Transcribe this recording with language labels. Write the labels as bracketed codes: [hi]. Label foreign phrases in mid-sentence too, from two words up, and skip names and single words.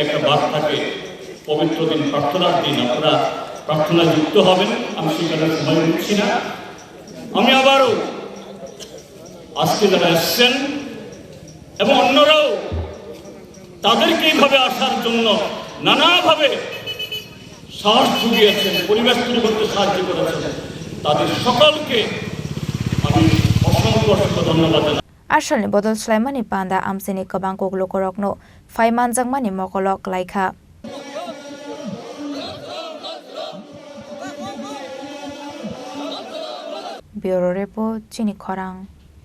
[bn] একটা বার থাকে পবিত্র দিন প্রার্থনার দিন আপনারা প্রার্থনায় যুক্ত হবেন আমি সেখানে সময় দিচ্ছি না আমি আবারও আজকে যারা এসছেন এবং অন্যরাও তাদেরকে এইভাবে আসার জন্য নানাভাবে সাহস জুগিয়েছেন পরিবেশ তৈরি করতে সাহায্য করেছেন তাদের সকলকে আমি অসংখ্য ধন্যবাদ জানাই [trp] Ashalni bodol Sulaimani Panda Amchai kabang koklo korokno Faiman jangmani mokolok laika [en] Bureau Report [trp] Chini Khorang